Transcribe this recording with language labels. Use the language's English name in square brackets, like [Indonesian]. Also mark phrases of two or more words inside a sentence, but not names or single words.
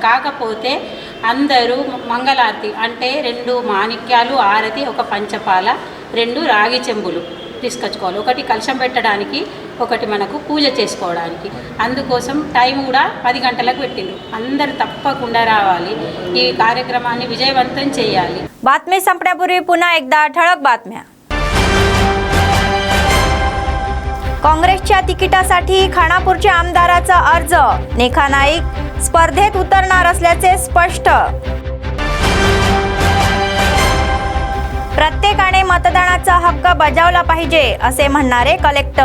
[Telugu] కాకపోతే అందరూ మంగళారతి అంటే 2 మాణిక్యాలు ఆరతి, ఒక పంచపాల, 2 రాగి చెంబులు తీసుకొచ్చుకోవాలి. ఒకటి కలశం పెట్టడానికి, ఒకటి మనకు పూజ చేసుకోవడానికి. అందుకోసం టైం కూడా 10 గంటలకు పెట్టిండ్రు. అందరు తప్పకుండా रावाली, ఈ కార్యక్రమాన్ని విజయవంతం చేయాలి. [Marathi] बातमी संपण्यापूर्वी पुन्हा एकदा ठळक बातम्या. काँग्रेसच्या तिकिटासाठी खानापूरच्या आमदाराचा अर्ज, नेखा नाईक स्पर्धेत उतरणार असल्याचे स्पष्ट. प्रत्येकाने मतदानाचा हक्क बजावला पाहिजे असे म्हणणारे कलेक्टर.